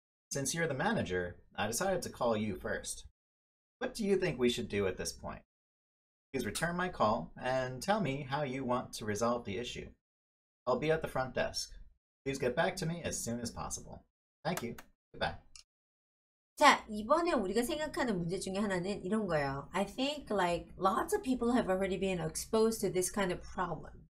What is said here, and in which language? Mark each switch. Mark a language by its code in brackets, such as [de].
[en] Since you're the manager, I decided to call you first. What do you think we should do at this point? Please return my call and tell me how you want to resolve the issue. I'll be at the front desk. Please get back to me as soon as possible. Thank you. Goodbye. [ko] 자, 이번에 우리가 생각하는 문제 중에 하나는 이런 거예요. [en] I think like lots of people have already been exposed to this kind of problem.